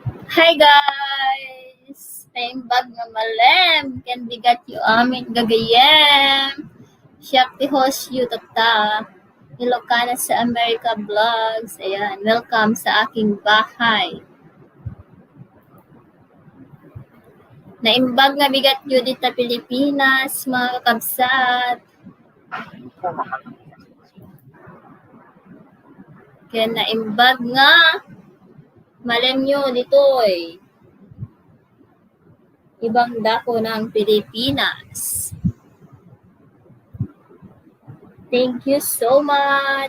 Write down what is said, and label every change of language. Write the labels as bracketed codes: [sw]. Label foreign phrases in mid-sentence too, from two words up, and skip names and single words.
[en] Hi guys! [ilo] Naimbag nga malem, ken bigat yu amin gagayem. Siya ti host yu tata. Ilocana sa America Vlogs. [tl] Ayan, welcome sa aking bahay. [ilo] Naimbag nga bigat yu dita Pilipinas, mga kakabsat. Kaya naimbag nga malem yu ditoy. [tl] Ibang dako ng Pilipinas. [en] Thank you so much.